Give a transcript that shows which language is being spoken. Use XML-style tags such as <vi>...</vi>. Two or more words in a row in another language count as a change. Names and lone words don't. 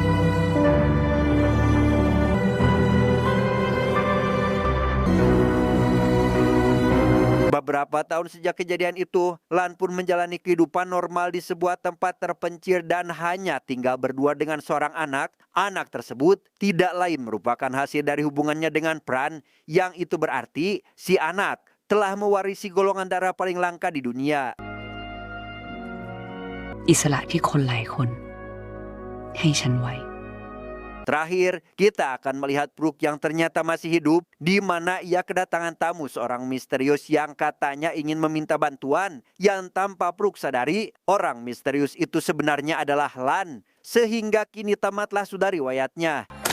<id>Beberapa tahun sejak kejadian itu, Lan pun menjalani kehidupan normal di sebuah tempat terpencil dan hanya tinggal berdua dengan seorang anak. Anak tersebut tidak lain merupakan hasil dari hubungannya dengan Pran, yang itu berarti si anak telah mewarisi golongan darah paling langka di dunia.</id> <th>อิสระที่คนหลายคนให้ฉันไว้</th> <id>Terakhir, kita akan melihat Brooke yang ternyata masih hidup, di mana ia kedatangan tamu seorang misterius yang katanya ingin meminta bantuan, yang tanpa Brooke sadari, orang misterius itu sebenarnya adalah Lan, sehingga kini tamatlah sudah riwayatnya.</id>